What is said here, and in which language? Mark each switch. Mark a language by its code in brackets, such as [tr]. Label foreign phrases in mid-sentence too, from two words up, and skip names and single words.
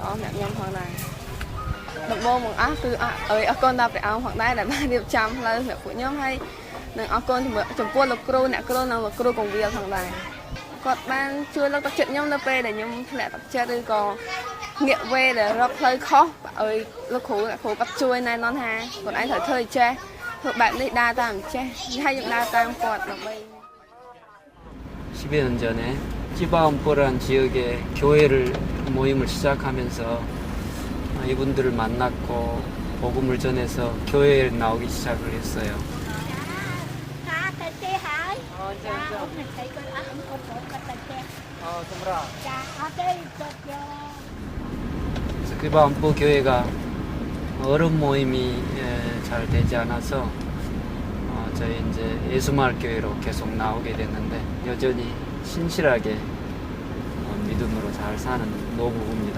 [km] ល្អសម្រាប់ខ្ញុំផងដែរដំបូងបង្អស់គឺអរគុណដល់ព្រះអង្គផងដែរដែលបានរៀបចំផ្លូវសម្រាប់ពួកខ្ញុំហើយនឹងអរគុណចំពោះលោកគ្រូអ្នកគ្រូនិងលោកគ្រូកងវិលផងដែរគាត់បានជួយលើកទឹកចិត្តខ្ញុំនៅពេលដែលខ្ញុំធ្លាក់ទឹកចិត្តឬក៏ងាកវេដែលរកផ្លូវខុសឲ្យលោកគ្រូអ្នកគ្រូគាត់ជួយណែនាំថាខ្លួនឯងត្រូវធ្វើចេះធ្វើបែបនេះដើរតាមចេះហើយយើងដើរតាមគាត់ដើម្បី [ko] 10여 년 전에 찌바움보라는 지역에 교회를 모임을 시작하면서 이분들을 만났고 복음을 전해서 교회에 나오기 시작을 했어요. 찌바움보 교회가 어른 모임이 잘 되지 않아서 저희 이제 예수마을 교회로 계속 나오게 됐는데 여전히 신실하게 믿음으로 잘 사는 노부부입니다.